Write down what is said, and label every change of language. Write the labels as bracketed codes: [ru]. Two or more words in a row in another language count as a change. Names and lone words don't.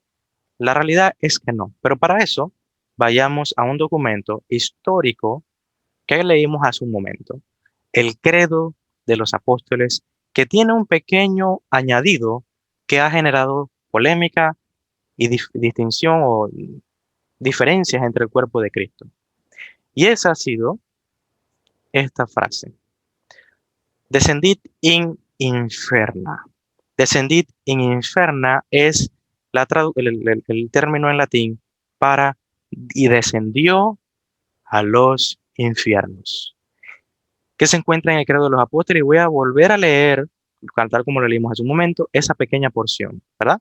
[es] La realidad es que no, pero para eso vayamos a un documento histórico que leímos hace un momento, el Credo de los Apóstoles, que tiene un pequeño añadido que ha generado polémica y distinción o diferencias entre el cuerpo de Cristo. Y esa ha sido esta frase: [la] Descendit in inferna. Descendit in inferna [es] es el término en latín para y descendió a los infiernos, que se encuentra en el Credo de los Apóstoles. Y voy a volver a leer, tal como lo leímos hace un momento, esa pequeña porción, ¿verdad?